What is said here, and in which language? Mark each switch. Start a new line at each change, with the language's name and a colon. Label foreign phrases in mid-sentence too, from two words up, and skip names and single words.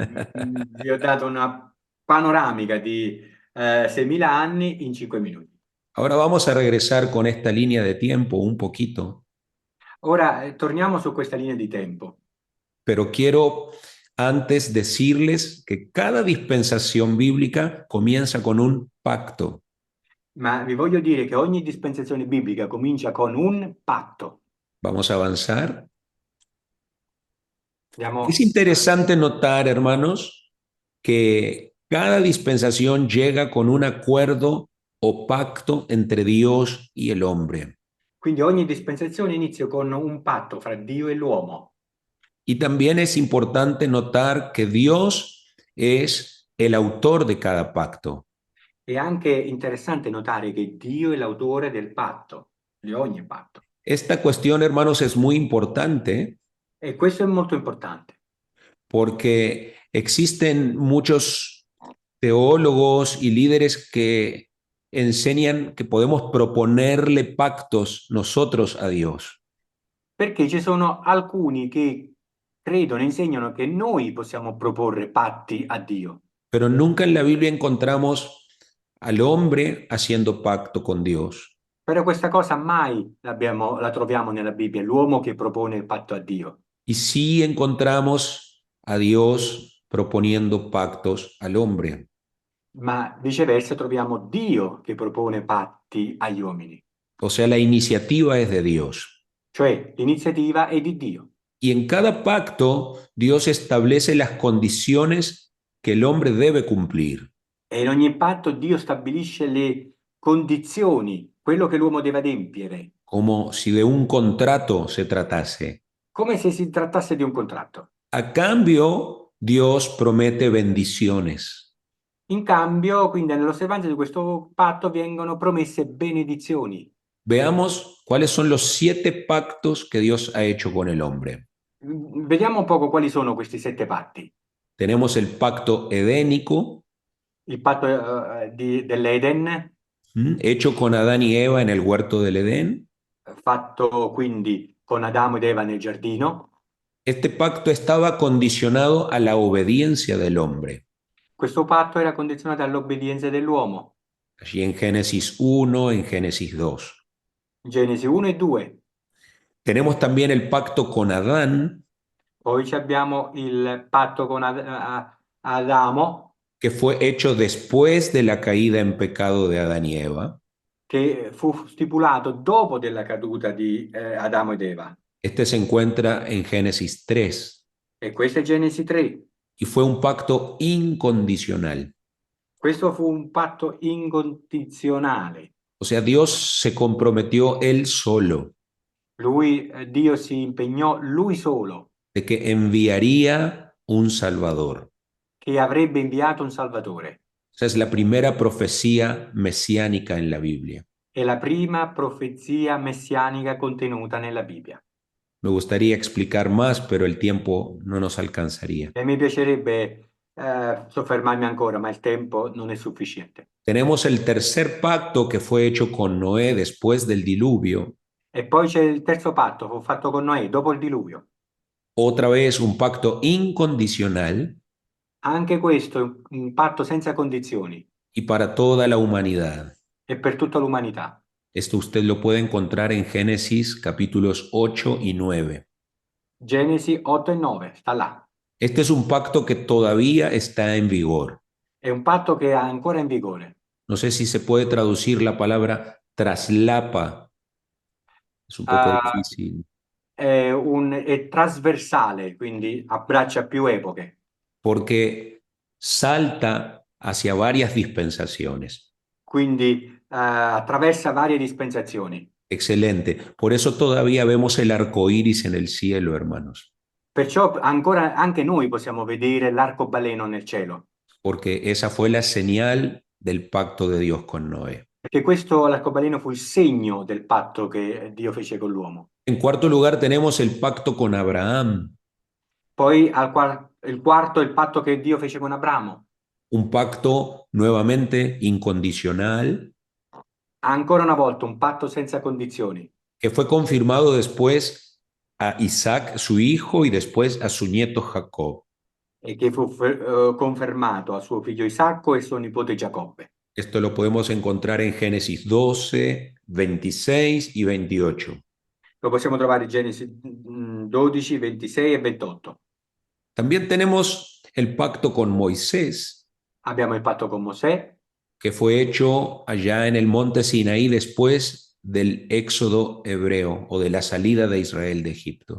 Italian: Vi ho dato una panoramica di 6.000 anni in 5 minuti.
Spanish: Ahora vamos a regresar con esta línea de tiempo un poquito,
Italian: Ora torniamo su questa linea di tempo,
Spanish: pero quiero antes decirles que cada dispensación bíblica comienza con un pacto.
Italian: ma vi voglio dire che ogni dispensazione biblica comincia con un patto.
Spanish: Vamos a avanzar.
Italian: Andiamo.
Spanish: Es interesante notar, hermanos, que cada dispensación llega con un acuerdo o pacto entre Dios y el hombre.
Italian: Quindi ogni dispensazione inizia con un patto fra Dio e l'uomo.
Spanish: Y también es importante notar que Dios es el autor de cada pacto.
Italian: È anche interessante notare che Dio è l'autore del patto, di ogni patto.
Spanish: Esta cuestión, hermanos, es muy importante
Italian: E questo è molto importante,
Spanish: porque existen muchos teólogos y líderes que enseñan que podemos proponerle pactos nosotros a Dios.
Italian: perché ci sono alcuni che credono e insegnano che noi possiamo proporre patti a Dio,
Spanish: Pero nunca en la Biblia encontramos al hombre haciendo pacto con Dios.
Italian: Però questa cosa mai la troviamo nella Bibbia, l'uomo che propone il patto a Dio.
Spanish: Y sí encontramos a Dios proponiendo pactos al hombre.
Italian: Ma viceversa troviamo Dio che propone patti agli uomini.
Spanish: O sea, la iniciativa es de Dios.
Italian: Cioè l'iniziativa è di Dio.
Spanish: Y en cada pacto Dios establece las condiciones que el hombre debe cumplir.
Italian: E in ogni patto Dio stabilisce le condizioni, quello che l'uomo deve adempiere,
Spanish: Como si de un contrato se tratase.
Italian: come se si trattasse di un contratto.
Spanish: A cambio, Dios promete bendiciones.
Italian: In cambio, quindi nell'osservanza di questo patto vengono promesse benedizioni.
Spanish: Veamos cuáles son los 7 pactos que Dios ha hecho con el hombre.
Italian: Vediamo un poco quali sono questi 7 patti.
Spanish: Tenemos el pacto edénico,
Italian: Il patto dell'Eden,
Spanish: hecho con Adán y Eva en el huerto del Edén.
Italian: fatto quindi con Adamo ed Eva nel giardino.
Spanish: Este pacto estaba condicionado a la obediencia del hombre.
Italian: Questo patto era condizionato all'obbedienza dell'uomo.
Spanish: Allí en Génesis 1, en Génesis 2.
Italian: Genesi 1 e 2.
Spanish: Tenemos también el pacto con Adán,
Italian: Poi abbiamo il patto con Adamo,
Spanish: que fue hecho después de la caída en pecado de Adán y Eva.
Italian: che fu stipulato dopo della caduta di Adamo ed Eva.
Spanish: Este se encuentra en Génesis 3
Italian: E questo è Genesi 3.
Spanish: y fue un pacto incondicional.
Italian: Questo fu un patto incondizionale.
Spanish: O sea, Dios se comprometió él solo
Italian: Dio si impegnò lui solo
Spanish: de que enviaría un Salvador.
Italian: che avrebbe inviato un Salvatore.
Spanish: Esa es la primera profecía mesiánica en la Biblia.
Italian: È la prima profezia messianica contenuta nella Bibbia.
Spanish: Me gustaría explicar más, pero el tiempo no nos alcanzaría.
Italian: E mi piacerebbe soffermarmi ancora, ma il tempo non è sufficiente.
Spanish: Tenemos el tercer pacto que fue hecho con Noé después del diluvio.
Italian: E poi c'è il terzo patto, fu fatto con Noè dopo il diluvio.
Spanish: Otra vez un pacto incondicional
Italian: Anche questo è un patto senza condizioni
Spanish: y para toda la humanidad.
Italian: e per tutta l'umanità.
Spanish: Esto usted lo puede encontrar en Génesis capítulos 8 y 9.
Italian: Genesi 8 e 9, sta là.
Spanish: Este es un pacto que todavía está en vigor.
Italian: È un patto che è ancora in vigore.
Spanish: No sé si se puede traducir la palabra traslapa. Es un poco difícil.
Italian: È trasversale, quindi abbraccia più epoche,
Spanish: Porque salta hacia varias dispensaciones.
Italian: quindi attraversa varie dispensazioni.
Spanish: Excelente. Por eso todavía vemos el arco iris en el cielo, hermanos.
Italian: Perciò ancora anche noi possiamo vedere l'arcobaleno nel cielo,
Spanish: Porque esa fue la señal del pacto de Dios con Noé.
Italian: perché questo l'arcobaleno fu il segno del patto che Dio fece con l'uomo.
Spanish: En cuarto lugar tenemos el pacto con Abraham,
Italian: Poi il quarto è il patto che Dio fece con Abramo,
Spanish: un pacto nuevamente incondicional
Italian: ancora una volta un patto senza condizioni,
Spanish: que fue confirmado después a Isaac, su hijo, y después a su nieto Jacob.
Italian: e che fu confermato a suo figlio Isacco e suo nipote Giacobbe.
Spanish: Esto lo podemos encontrar en Génesis 12, 26 y 28.
Italian: Lo possiamo trovare in Genesi 12, 26 e 28.
Spanish: También tenemos el pacto con Moisés,
Italian: Abbiamo il patto con Mosè,
Spanish: que fue hecho allá en el monte Sinaí después del éxodo hebreo o de la salida de Israel de Egipto.